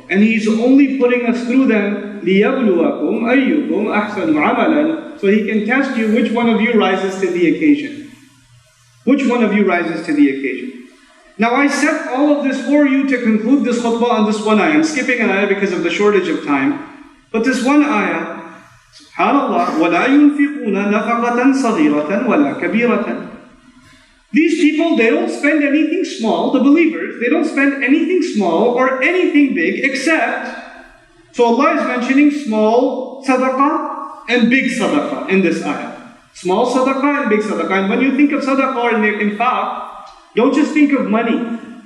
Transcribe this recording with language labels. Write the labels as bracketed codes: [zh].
[en] And He's only putting us through them [ar] لِيَبْلُوَكُمْ أَيُّكُمْ أَحْسَنُ عَمَلًا, [en] so He can test you which one of you rises to the occasion. Which one of you rises to the occasion? Now I set all of this for you to conclude this khutbah on this one ayah. I'm skipping an ayah because of the shortage of time. But this one ayah, SubhanAllah, [ar] وَلَا يُنْفِقُونَ نَفَقَةً صَغِيرَةً وَلَا كَبِيرَةً. [en] These people, they don't spend anything small, the believers, they don't spend anything small or anything big except, so Allah is mentioning small sadaqah and big sadaqah in this ayah. Small sadaqah and big sadaqah. And when you think of sadaqah and infaq, don't just think of money.